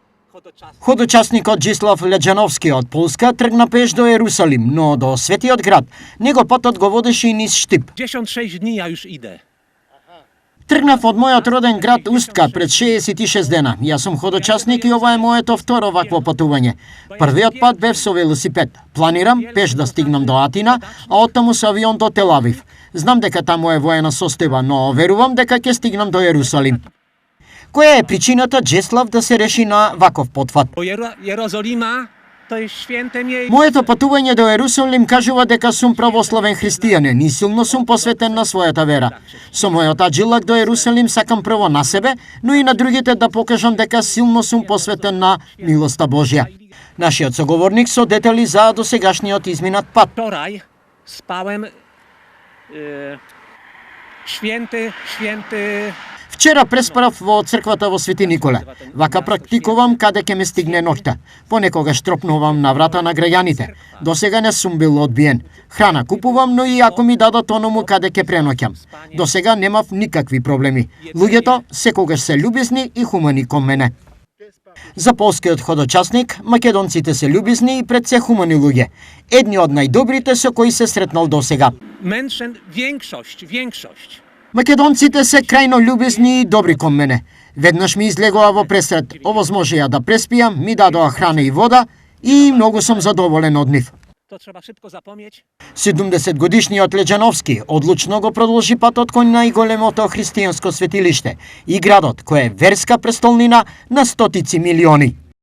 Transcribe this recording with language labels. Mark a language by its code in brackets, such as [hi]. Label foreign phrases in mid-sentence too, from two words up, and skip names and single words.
[mk] Ходочасникот Джислав Леджановски од Полска тргна пеш до Ерусалим, но до светиот град него патот го водеше и низ Штип. [pl] 56 dni ja już idę. [mk] Тргнав од мојот роден град Устка пред 66 дена. Јас сум ходочасник и ова е моето второ вакво патување. Првиот пат бев со велосипед. Планирам пеш да стигнам до Атина, а оттаму со авион до Тел Авив. Знам дека таму е воена состојба, но верувам дека ќе стигнам до Ерусалим. Која е причината Джеслав да се реши на ваков потфат? [pl] Bo Jerozolima to jest święte miejsce. [mk] Моето патување до Ерусалим кажува дека сум православен христијанин и силно сум посветен на својата вера. Со мојот аджилак до Ерусалим сакам прво на себе, но и на другите да покажам дека силно сум посветен на милоста Божја. Нашиот соговорник со детали за досегашниот изминат пат. [pl] Wczoraj spałem święty [mk] Вчера преспарав во црквата во Свети Николе. Вака практикувам каде ќе ме стигне ноќта. Понекогаш тропнувам на врата на граѓаните. До сега не сум бил одбиен. Храна купувам, но и ако ми дадат оному каде ќе преноќам. До сега немав никакви проблеми. Луѓето секогаш се љубезни и хумани кон мене. За полскиот ходочасник, македонците се љубезни и пред се хумани луѓе. Едни од најдобрите со кои се сретнал до сега. [pl] Mężczyzn większość. [mk] Македонците се крајно љубезни и добри кон мене. Веднаш ми излегоа во пресред, овозможија да преспијам, ми дадоа храна и вода и многу сум задоволен од нив. [pl] To trzeba szybko zapomnieć. [mk] 70-годишниот Леджановски одлучно го продолжи патот кон најголемото христијанско светилиште и градот кој е верска престолнина на стотици милиони.